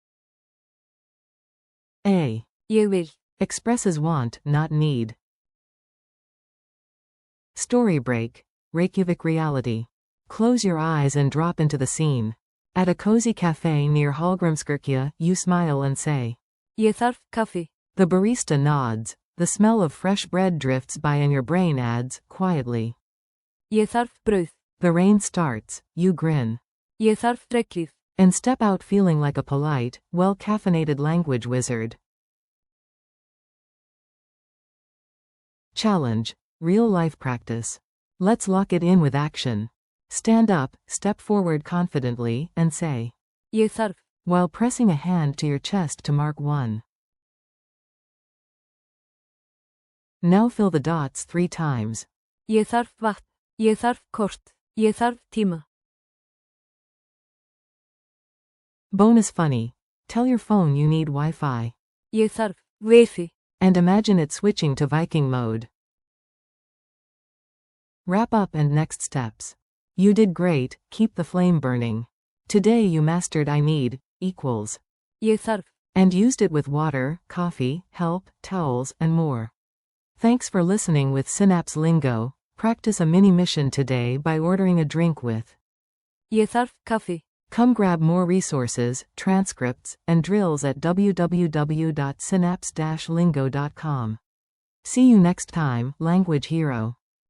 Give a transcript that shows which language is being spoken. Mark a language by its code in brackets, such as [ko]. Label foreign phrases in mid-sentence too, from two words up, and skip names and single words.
[en] A. [is] Ég vil. [en] Expresses want, not need. Story break. Reykjavik reality. Close your eyes and drop into the scene. At a cozy cafe near Hallgrímskirkja, you smile and say. [is] Ég þarf kaffi. [en] The barista nods. The smell of fresh bread drifts by and your brain adds, quietly. [is] Ég þarf brauð. [en] The rain starts. You grin. [is] Ég þarf regnhlíf. [en] And step out feeling like a polite, well-caffeinated language wizard. Challenge. Real-life practice. Let's lock it in with action. Stand up, step forward confidently, and say. [is] Ég þarf. [en] While pressing a hand to your chest to mark 1. Now fill the dots 3 times. [is] Ég þarf vatn. Ég þarf kort. Ég þarf tíma. [en] Bonus funny. Tell your phone you need Wi-Fi. [is] Ég þarf Wi-Fi. [en] And imagine it switching to Viking mode. Wrap up and next steps. You did great, keep the flame burning. Today you mastered I need, equals. [is] Ég þarf. [en] And used it with water, coffee, help, towels, and more. Thanks for listening with Synapse Lingo. Practice a mini mission today by ordering a drink with. [is] Ég þarf kaffi. [en] Come grab more resources, transcripts, and drills at www.synapse-lingo.com. See you next time, Language Hero.